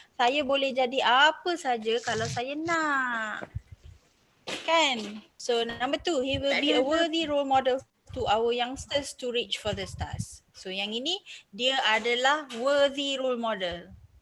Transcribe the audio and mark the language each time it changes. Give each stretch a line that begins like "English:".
Malay: Saya boleh jadi apa saja kalau saya nak. Kan?
English: So number 2, he will be a worthy role model to our youngsters to reach for the stars.
Malay: So yang ini dia adalah
English: worthy role model.